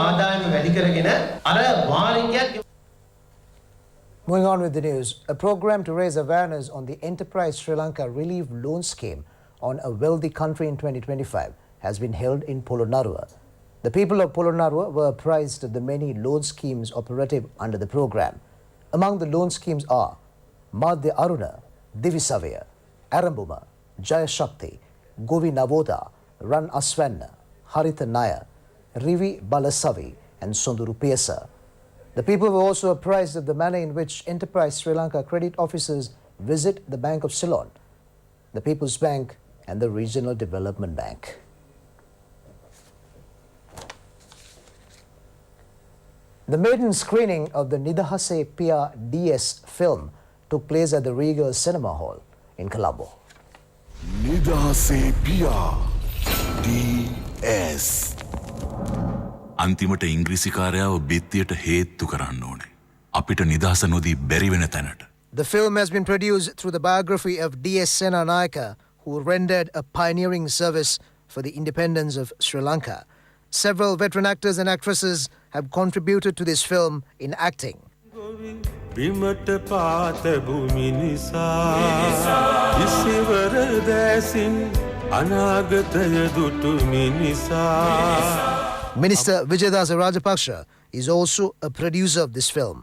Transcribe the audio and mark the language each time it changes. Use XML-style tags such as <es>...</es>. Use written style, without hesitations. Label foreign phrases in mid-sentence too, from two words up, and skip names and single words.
<en>Moving on with the news, a program to raise awareness on the Enterprise Sri Lanka Relief Loan Scheme on a wealthy country in 2025 has been held in Polonnaruwa. The people of Polonnaruwa were apprised of the many loan schemes operative under the program. Among the loan schemes are Madhya Aruna, Divisavaya, Arambuma, Jaya Shakti, Govi Navoda, Ran Aswanna, Harita Naya, Rivi Balasavi, and Sonduru Pesa. The people were also apprised of the manner in which Enterprise Sri Lanka credit officers visit the Bank of Ceylon, the People's Bank, and the Regional Development Bank. The maiden screening of the Nidahase Pia DS film took place at the Regal Cinema Hall in Colombo.</en> <si>Nidahase Pia DS අන්තිමට ඉංග්‍රීසිකාරයාව බිත්තියට හේතු කරන්න ඕනේ. අපිට නිදහස නොදී බැරි වෙන තැනට.</si> <en>The film has been produced through the biography of D.S. Senanayake, who rendered a pioneering service for the independence of Sri Lanka. Several veteran actors and actresses have contributed to this film in acting. Minister Vijayadasa Rajapaksa is also a producer of this film.</en>